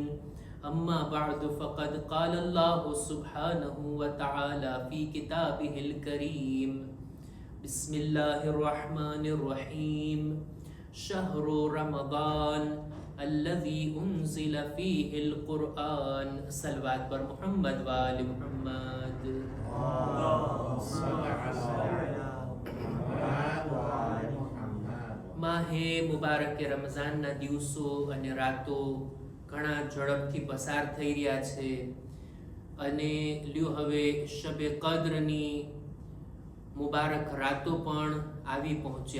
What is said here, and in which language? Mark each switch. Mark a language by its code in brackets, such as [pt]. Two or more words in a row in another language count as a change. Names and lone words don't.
[ar] أما بعد فقد قال الله سبحانه وتعالى في كتابه الكريم: بسم الله الرحمن الرحيم. شهر رمضان الذي أنزل فيه القرآن. [fa] صلوات بر محمد وآل محمد. [gu] માહે મુબારકે રમઝાનના દિવસો અને રાતો ઘણા ઝડપથી પસાર થઈ રહ્યા છે અને લ્યો હવે શબે કદ્રની મુબારક રાતો પણ આવી પહોંચી.